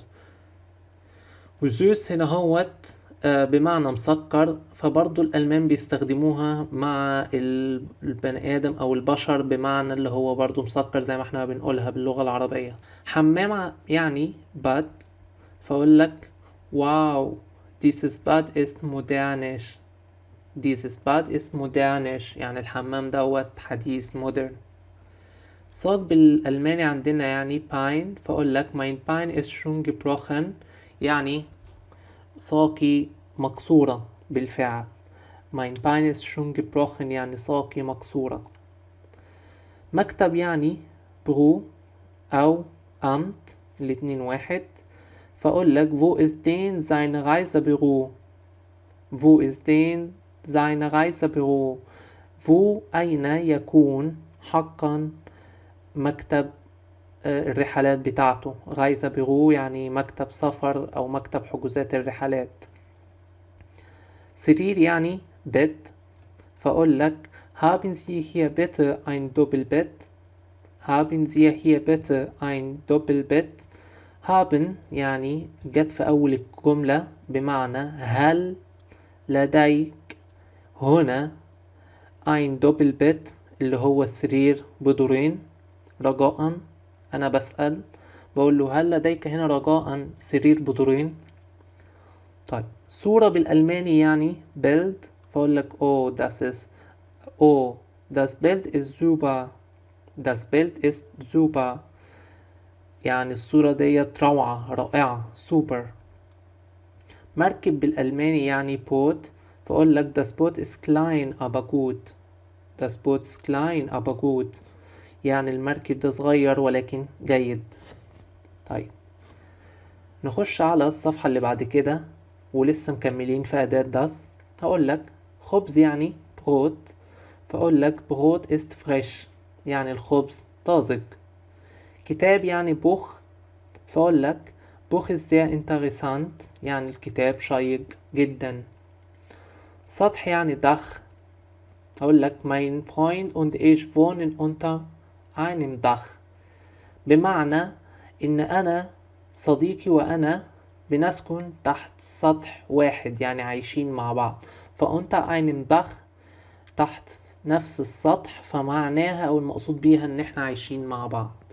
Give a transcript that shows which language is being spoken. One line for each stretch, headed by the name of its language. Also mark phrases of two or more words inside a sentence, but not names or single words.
Arabic: وزوس هنا هوت بمعنى مسكر، فبرضو الألمان بيستخدموها مع البني آدم أو البشر بمعنى اللي هو برضو مسكر زي ما احنا بنقولها باللغة العربية. حمام يعني باد، فأقول لك واو
German: dieses Bad ist modernisch. Dieses Bad ist modernisch
Arabic: يعني الحمام دوت حديث modern. صاج بالألماني عندنا يعني باين، فأقول لك
German: mein Bein ist schon gebrochen
Arabic: يعني ساقي مكسورة بالفعل.
German: mein Bein ist schon gebrochen
Arabic: يعني ساقي مكسورة. مكتب يعني برو أو أمت، الاتنين واحد، فأقول لك
German: wo ist denn sein Reisebüro. wo ist denn sein Reisebüro.
Arabic: wo أين يكون حقا مكتب الرحلات بتاعته. Reisebüro يعني مكتب سفر أو مكتب حجوزات الرحلات. سرير يعني
German: bed،
Arabic: فأقول لك
German: haben Sie hier bitte ein Doppelbett. haben Sie hier bitte ein Doppelbett.
Arabic: haben يعني جت في أول الجملة بمعنى هل لديك هنا
German: ein Doppelbett
Arabic: اللي هو السرير بدورين. رجاء أنا بسأل، بقول له هل لديك هنا رجاء سرير بدورين. طيب صورة بالألماني يعني
German: Bild،
Arabic: فأقول لك
German: oh das ist oh das Bild ist super. das Bild ist super
Arabic: يعني الصورة ديت روعة رائعة super. مركب بالألماني يعني
German: Boot،
Arabic: فأقول لك
German: das Boot ist klein aber gut. das Boot ist klein aber gut
Arabic: يعني المركب ده صغير ولكن جيد. طيب نخش على الصفحة اللي بعد كده ولسه مكملين في أداة داس. هقول لك خبز يعني بروت، فأقول لك
German: Brot ist frisch
Arabic: يعني الخبز طازج. كتاب يعني بوخ، فأقول لك
German: Buch ist sehr interessant
Arabic: يعني الكتاب شيق جدا. سطح يعني دخ، هقول لك
German: mein Freund und ich wohnen unter einem Dach
Arabic: بمعنى إن أنا صديقي وأنا بنسكن تحت سطح واحد يعني عايشين مع بعض. فأنت
German: einem Dach
Arabic: تحت نفس السطح، فمعناها أو المقصود بيها إن إحنا عايشين مع بعض.